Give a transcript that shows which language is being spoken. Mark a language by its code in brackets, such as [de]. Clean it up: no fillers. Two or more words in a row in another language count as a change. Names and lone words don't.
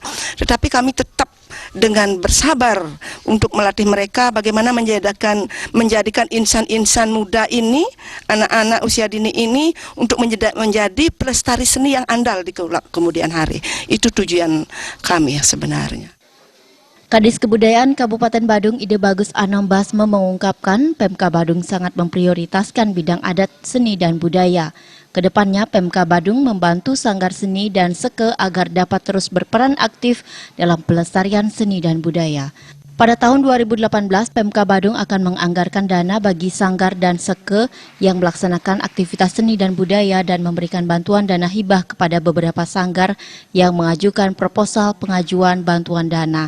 [id] Tetapi kami tetap dengan bersabar untuk melatih mereka bagaimana menjadikan insan-insan muda ini, anak-anak usia dini ini untuk menjadi pelestari seni yang andal di kemudian hari. Itu tujuan kami sebenarnya. Kadis Kebudayaan Kabupaten Badung Ide Bagus Anom Basme mengungkapkan Pemka Badung sangat memprioritaskan bidang adat, seni, dan budaya. Kedepannya Pemka Badung membantu Sanggar Seni dan Seke agar dapat terus berperan aktif dalam pelestarian seni dan budaya. Pada tahun 2018, Pemka Badung akan menganggarkan dana bagi Sanggar dan Seke yang melaksanakan aktivitas seni dan budaya dan memberikan bantuan dana hibah kepada beberapa sanggar yang mengajukan proposal pengajuan bantuan dana.